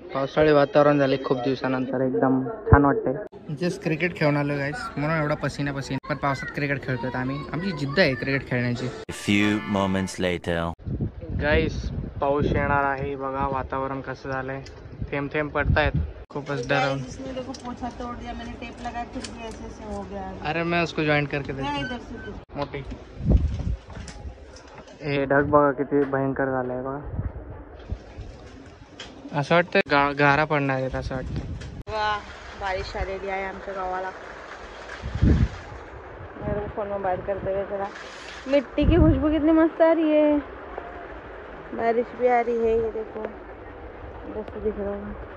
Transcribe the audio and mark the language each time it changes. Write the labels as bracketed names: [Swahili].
[Marathi] पावसाळी वातावरण झाले खूप दिवसानंतर, एकदम छान वाटतंय. जस्ट क्रिकेट खेळून आलो गाईस, म्हणून एवढा पसीना पण पावसात क्रिकेट खेळतोय आम्ही. आमची जिद्द आहे क्रिकेट खेळण्याची. [English] few moments later. [Marathi] गाईस पाऊस येणार आहे बघा. वातावरण कसं झालंय, थेंब थेंब पडतायत. खूपच डरावून. [Hindi] देखो पोछा तोड़ दिया मैंने, टेप लगा फिर भी ऐसे से हो गया. अरे मैं उसको जॉईंट करके देतो. इधर से [Marathi] मोठी हे ढग बघा किती भयंकर झालंय बघा. असं वाटतं गारा पडणार आहेत असं वाटतं. वाह, बारिश आलेली आहे आमच्या गावाला. [Hindi] फोन में बात करते हुए जरा. मिट्टी की खुशबू कितनी मस्त आ रही है. बारिश भी आ रही है. ये देखो जैसे दिख रहा है.